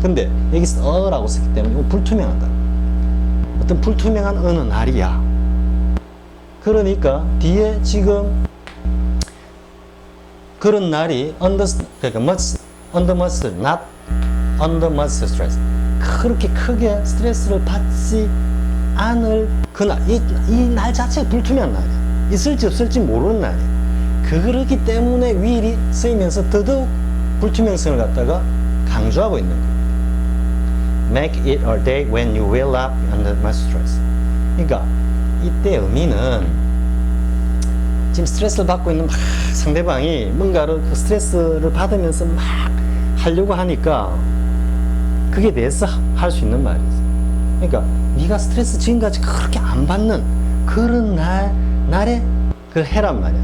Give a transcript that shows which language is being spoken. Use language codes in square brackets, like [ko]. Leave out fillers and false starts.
[ko] 근데 여기서 어라고 썼기 때문에 이거 불투명하다. 어떤 불투명한 어느 날이야. 그러니까 뒤에 지금 그런 날이 [en] under much, not under much stress. [ko] 그렇게 크게 스트레스를 받지 않을 그날, 이 날 자체가 불투명한 날이야. 있을지 없을지 모르는 날이야. 그렇기 때문에 will이 쓰이면서 더더욱 불투명성을 갖다가 강조하고 있는 거예요. [en] Make it a day when you will not be under much stress. [ko] 그러니까 이때 의미는 지금 스트레스를 받고 있는 상대방이 뭔가를 스트레스를 받으면서 막 하려고 하니까 그게 대해서 할 수 있는 말이지. 그러니까 네가 스트레스 지금까지 그렇게 안 받는 그런 날에 그걸 해란 말이야.